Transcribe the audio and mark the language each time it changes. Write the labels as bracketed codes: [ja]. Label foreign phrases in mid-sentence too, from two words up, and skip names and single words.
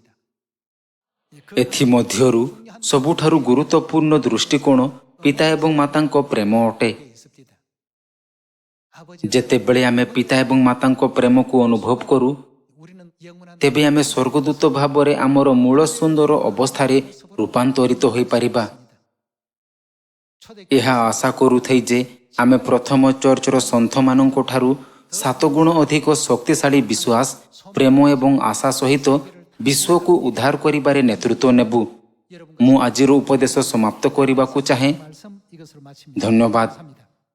[or] ଏଥିମଧ୍ୟରୁ ସବୁଠାରୁ ଗୁରୁତ୍ୱପୂର୍ଣ୍ଣ ଦୃଷ୍ଟିକୋଣ ପିତା ଏବଂ ମାତାଙ୍କ ପ୍ରେମ ଅଟେ। [ko] 있습니다. 아버지 [or] ଯେତେବେଳେ ଆମେ ପିତା ଏବଂ ମାତାଙ୍କ ପ୍ରେମକୁ ଅନୁଭବ କରୁ [ko] 우리는 영원한 [or] ତେବେ ଆମେ ସ୍ୱର୍ଗଦୂତ ଭାବରେ ଆମର ମୂଳ ସୁନ୍ଦର ଅବସ୍ଥାରେ ରୂପାନ୍ତରିତ ହୋଇପାରିବା। [ko] 초대 [or] ଏହା ଆଶା କରୁଥାଏ ଯେ ଆମେ ପ୍ରଥମ ଚର୍ଚ୍ଚର ସନ୍ଥମାନଙ୍କ ଠାରୁ 7 ଗୁଣ ଅଧିକ ଶକ୍ତିଶାଳୀ ବିଶ୍ୱାସ, ପ୍ରେମ ଏବଂ ଆଶା ସହିତ ବିଶ୍ୱକୁ ଉଦ୍ଧାର କରିବାରେ ନେତୃତ୍ୱ ନେବୁ। [ko] 여러분과 [or] ମୁଁ ଆଜିର ଉପଦେଶ ସମାପ୍ତ କରିବାକୁ ଚାହେଁ। [ko] 말씀 이것으로 마칩니다. [or] ଧନ୍ୟବାଦ। [ko] 감사합니다.